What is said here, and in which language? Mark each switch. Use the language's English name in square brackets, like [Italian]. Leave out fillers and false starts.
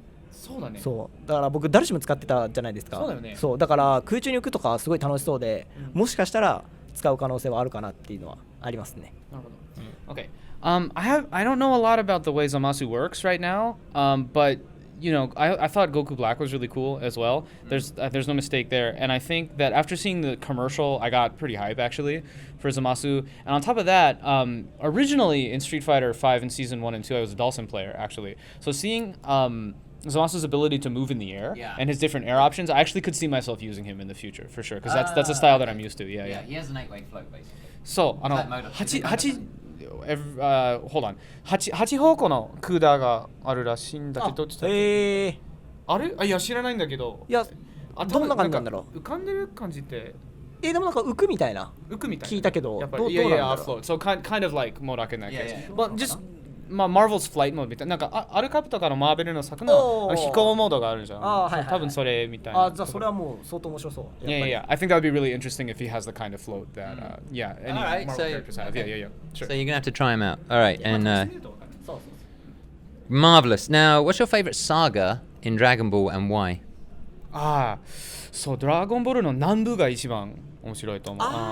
[Japanese] そうだね。そうだから僕ダルシム使ってたじゃないですか。そうだよね。そうだから空中に浮くとかすごい楽しそうで、もしかしたら使う可能性はあるかなっていうのはありますね。なるほど。Okay. [English] I don't know a lot about the way Zamasu works right now. But you know, I thought Goku Black was really cool as well. There's no mistake there, and I think that after seeing the commercial, I got pretty hype actually for Zamasu. And on top of that, originally in Street Fighter V in Season 1 and 2, I was a Dhalsim player actually. So seeing Zamasu's ability to move in the air and his different air options, I actually could see myself using him in the future for sure, because that's a style that I'm used to. Yeah. He has an 8-way float basically. So, hold on. [Japanese] 8方向のクーダーがあるらしいんだけど、あれ？いや知らないんだけど。いやどんな感じなんだろう。浮かんでる感じって。でもなんか浮くみたいな。聞いたけど。やっぱりどうなんだろう。 [English] So kind of like もう楽な感じ。 [Japanese] But just Marvel's Flight Mode みたいな、なんかアルカプとかのマーベルの作の飛行モードがあるじゃん。多分それみたいな。じゃあそれはもう相当面白そう。 [English] Yeah. I think that would be really interesting if he has the kind of float that any Marvel characters have. Yeah. Sure. So you're gonna have to try him out. All right, and marvelous. Now, what's your favorite saga in Dragon Ball and why? [Japanese] そうドラゴンボールの南部が一番面白いと思う。